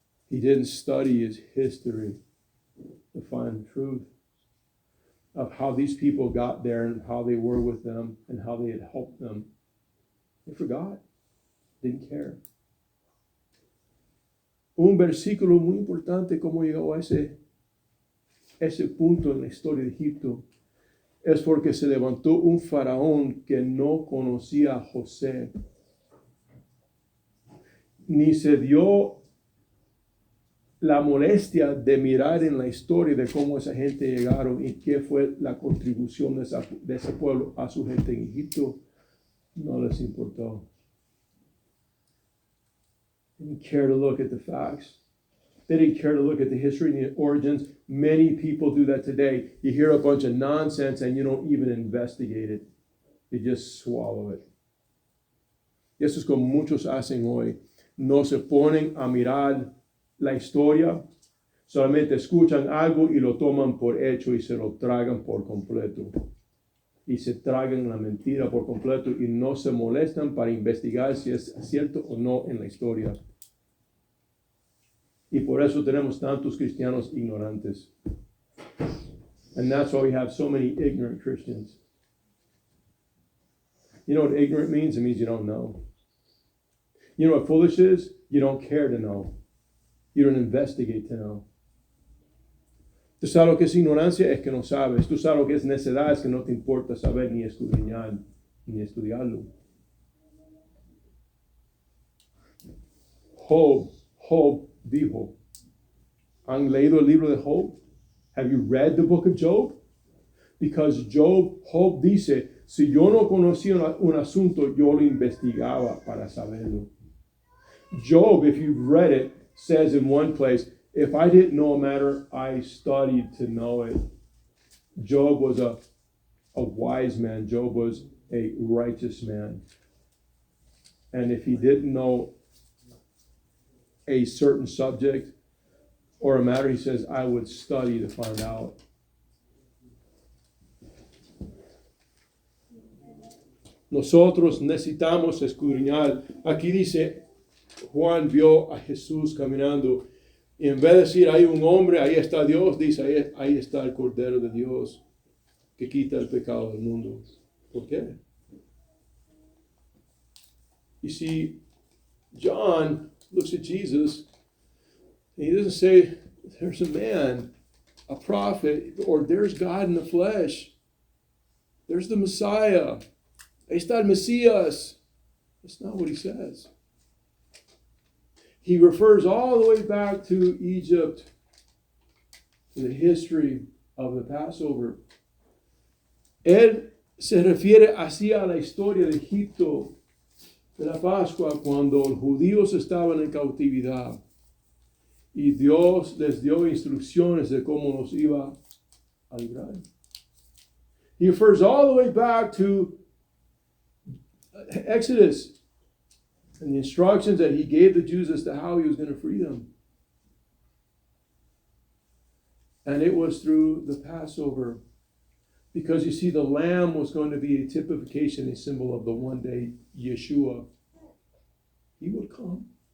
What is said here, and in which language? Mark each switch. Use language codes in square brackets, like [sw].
[en] He didn't study his history to find the truth of how these people got there and how they were with them and how they had helped them. They forgot. Didn't care. [es] Un versículo muy importante como llegó a ese punto en la historia de Egipto es porque se levantó un faraón que no conocía a José, ni se dio la molestia de mirar en la historia de cómo esa gente llegaron y qué fue la contribución de ese pueblo a su gente en Egipto. No les importó. [en] They didn't care to look at the facts. They didn't care to look at the history and the origins. Many people do that today. You hear a bunch of nonsense and you don't even investigate it. You just swallow it. [es] Y eso es como muchos hacen hoy. No se ponen a mirar la historia. Solamente escuchan algo y lo toman por hecho y se lo tragan por completo. Y se tragan la mentira por completo y no se molestan para investigar si es cierto o no en la historia. Y por eso tenemos tantos cristianos ignorantes. [en] And that's why we have so many ignorant Christians. You know what ignorant means? It means you don't know. You know what foolish is? You don't care to know. You don't investigate to know. [es] Tú sabes lo que es ignorancia, es que no sabes. Tú sabes lo que es necedad, es que no te importa saber ni escudriñar, ni estudiarlo. Job dijo, ¿han leído el libro de Job? [en] Have you read the book of Job? Because Job [es] dice, si yo no conocía un asunto, yo lo investigaba para saberlo. [en] Job, if you've read it, says in one place, if I didn't know a matter, I studied to know it. Job was a wise man. Job was a righteous man. And if he didn't know a certain subject or a matter, he says, I would study to find out. [es] Nosotros necesitamos escudriñar. Aquí dice, Juan vio a Jesús caminando. Y en vez de decir, hay un hombre, ahí está Dios, dice, ahí está el Cordero de Dios que quita el pecado del mundo. ¿Por qué? [en] You see, John looks at Jesus, and he doesn't say, there's a man, a prophet, or there's God in the flesh. There's the Messiah. [es] Ahí está el Mesías. [en] That's not what he says. He refers all the way back to Egypt, to the history of the Passover. [es] Él se refiere así a la historia de Egipto, de la Pascua, cuando los judíos estaban en cautividad y Dios les dio instrucciones de cómo los iba a librar. [en] He refers all the way back to Exodus and the instructions that he gave the Jews as to how he was going to free them. And it was through the Passover. Because you see, the lamb was going to be a typification, a symbol of the one day Yeshua. He would come.